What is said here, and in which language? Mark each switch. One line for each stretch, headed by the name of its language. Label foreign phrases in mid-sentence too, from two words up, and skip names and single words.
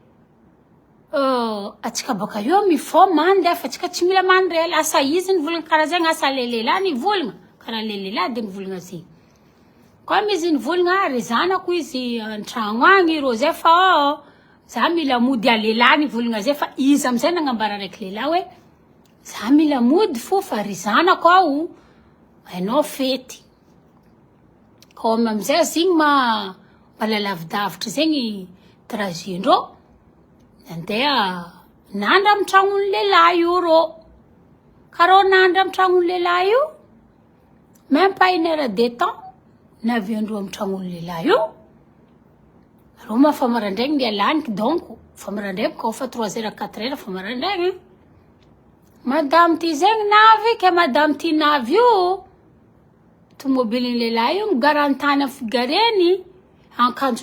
Malagasy: atsika baka eo mifo mandeha fa atsika tsy mila mandry ela asa izy nivolagna karaha zegny asa lehilahy nivolagna karaha lehilahy de nivolagna zegny comme izy nivolagna ry zanako izy antragno agny ro zay fa za mila mody lehilahy nivolagna zay fa izy amizay nagnambara raiky lehilahy hoe za mila mody fo fa ry zanako ao hainao fety comme amizay zigny mbala lavidavitra zegny trajet-ndreo nandeha nandra amy tragnon'ny lehilahy io ro karaha nandra amy tragnon'ny lehilahy io
French: même pas une heure de temps
Malagasy: naviandreo amy tragnon'ny lehilahy io ro ma fa marandraigny ny alaniky donc fa marandraigny ka fa 3h 4h fa marandraigny madame ty zegny navy ke madame ty navy io tomobilin'ny lehilahy io migarantany amy figareny akanjo